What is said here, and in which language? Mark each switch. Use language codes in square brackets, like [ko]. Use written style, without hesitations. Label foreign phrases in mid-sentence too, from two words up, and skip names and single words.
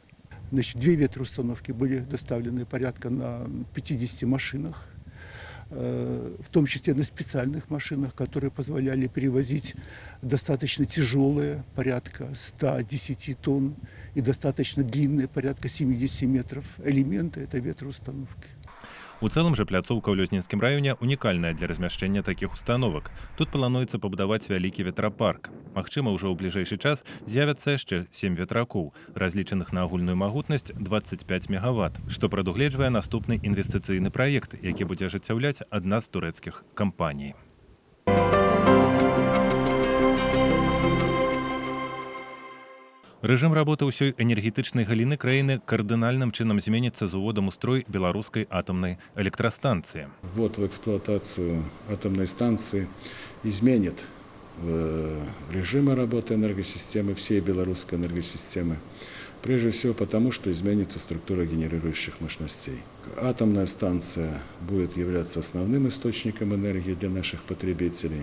[ru] Значит, 2 ветроустановки были доставлены порядка на 50 машинах, в том числе на специальных машинах, которые позволяли перевозить достаточно тяжелые, порядка 110 тонн, и достаточно длинные, порядка 70 метров, элементы этой ветроустановки. [be] У цэлым жа пляцоўка ў Лёзнінскім раёне унікальная для размяшчэння такіх установак. Тут плануецца пабудаваць вялікі ветрапарк. Магчыма, ўжо ў бліжэйшы час з'явяцца яшчэ 7 ветракоў, разлічаных на агульную магутнасць 25 мегаватт, што прадугледжвае наступны інвестыцыйны праект, які будзе ажыццяўляць адна з турэцкіх кампаній. Рэжым работы ўсёй энергетычнай галіны краіны кардынальным чынам зменіцца з уводам у строй беларускай атамнай электрастанцыі. [ru] Ввод в эксплуатацию атомной станции изменит режимы работы энергосистемы, всей белорусской энергосистемы. Прежде всего потому, что изменится структура генерирующих мощностей. Атомная станция будет являться основным источником энергии для наших потребителей.